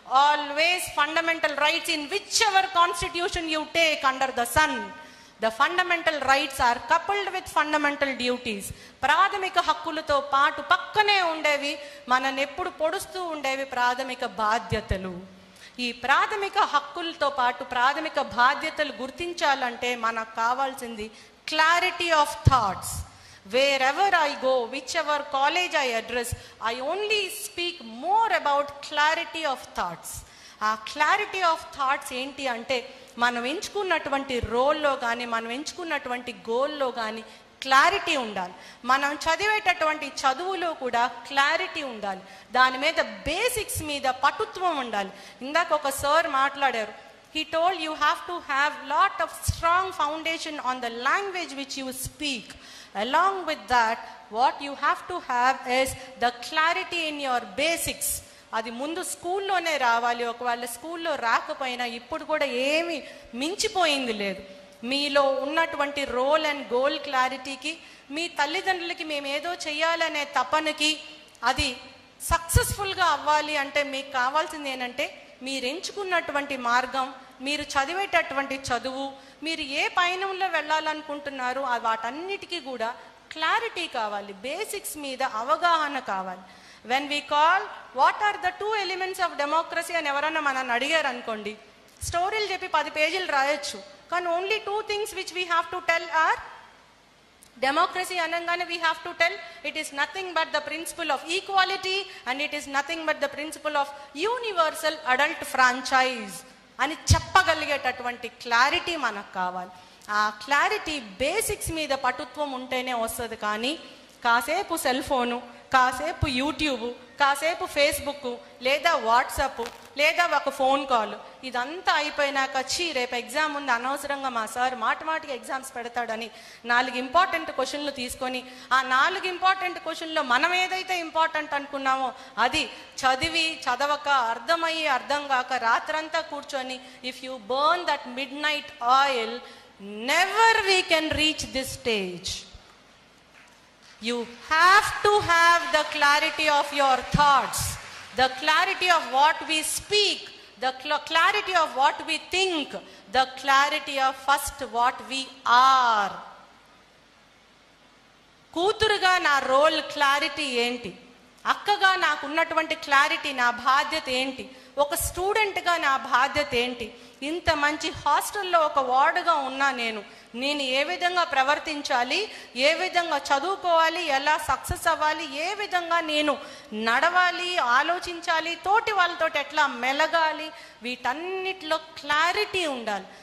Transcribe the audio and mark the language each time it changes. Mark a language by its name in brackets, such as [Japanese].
[English] Always fundamental rights in whichever constitution you take under the sun, the fundamental rights are coupled with fundamental duties. [Telugu] ప్రాథమిక హక్కులతో పాటు పక్కనే ఉండేవి, మనల్ని ఎప్పుడు పొడుస్తూ ఉండేవి ప్రాథమిక బాధ్యతలు. ఈ ప్రాథమిక హక్కులతో పాటు ప్రాథమిక బాధ్యతలు గుర్తించాలంటే మనకు కావాల్సింది [English] clarity of thoughts. Wherever I go, whichever college I address, I only speak more about clarity of thoughts. [Telugu] ఆ క్లారిటీ ఆఫ్ థాట్స్ ఏంటి అంటే, మనం ఎంచుకున్నటువంటి రోల్లో కానీ, మనం ఎంచుకున్నటువంటి గోల్లో కానీ క్లారిటీ ఉండాలి. మనం చదివేటటువంటి చదువులో కూడా క్లారిటీ ఉండాలి. దాని మీద బేసిక్స్ మీద పటుత్వం ఉండాలి. ఇందాక ఒక సార్ మాట్లాడారు. [English] He told you have to have lot of strong foundation on the language which you speak. Along with that, what you have to have is the clarity in your basics. [Telugu] అది ముందు స్కూల్లోనే రావాలి. ఒకవేళ స్కూల్లో రాకపోయినా ఇప్పుడు కూడా ఏమి మించిపోయింది లేదు. మీలో ఉన్నటువంటి రోల్ అండ్ గోల్ క్లారిటీకి, మీ తల్లిదండ్రులకి మేము ఏదో చెయ్యాలనే తపనకి, అది సక్సెస్ఫుల్గా అవ్వాలి అంటే మీకు కావాల్సింది ఏంటంటే, మీరు ఎంచుకున్నటువంటి మార్గం, మీరు చదివేటటువంటి చదువు, మీరు ఏ పయనంలో వెళ్ళాలనుకుంటున్నారో వాటన్నిటికీ కూడా క్లారిటీ కావాలి, బేసిక్స్ మీద అవగాహన కావాలి. [English] when we call what are the 2 elements of democracy [Telugu] అని ఎవరన్నా మనల్ని అడిగారు అనుకోండి, స్టోరీలు చెప్పి 10 పేజీలు రాయొచ్చు, కానీ [English] only 2 things which we have to tell are democracy అనగానే we have to tell it is nothing but the principle of equality and it is nothing but the principle of universal adult franchise [Telugu] అని చెప్పగలిగేటటువంటి clarity మనకు కావాలి. ఆ clarity basics మీద పటుత్వం ఉంటేనే వస్తుంది. కానీ కాసేపు సెల్ ఫోను, కాసేపు యూట్యూబ్, కాసేపు ఫేస్బుక్, లేదా వాట్సాప్, లేదా ఒక ఫోన్ కాల్, ఇదంతా అయిపోయినాక రేపు ఎగ్జామ్ ఉంది, అనవసరంగా మా సార్ మాటిమాటికి ఎగ్జామ్స్ పెడతాడని 4 ఇంపార్టెంట్ క్వశ్చన్లు తీసుకొని, ఆ 4 ఇంపార్టెంట్ క్వశ్చన్లో మనం ఏదైతే ఇంపార్టెంట్ అనుకున్నామో అది చదవక, అర్థమయ్యి అర్థం కాక రాత్రంతా కూర్చొని, [English] If you burn that midnight oil, never we can reach this stage. You have to have the clarity of your thoughts, the clarity of what we speak, the clarity of what we think, the clarity of first what we are. [Telugu] కూతురుగా నా role clarity ఏంటి, అక్కగా నాకు ఉన్నటువంటి clarity, నా బాధ్యత ఏంటి, ఒక స్టూడెంట్గా నా బాధ్యత ఏంటి, ఇంత మంచి హాస్టల్లో ఒక వార్డుగా ఉన్నా నేను ఏ విధంగా ప్రవర్తించాలి, ఏ విధంగా చదువుకోవాలి, ఎలా సక్సెస్ అవ్వాలి, ఏ విధంగా నేను నడవాలి, ఆలోచించాలి, తోటి వాళ్ళతో ఎట్లా మెలగాలి, వీటన్నిటిలో క్లారిటీ ఉండాలి.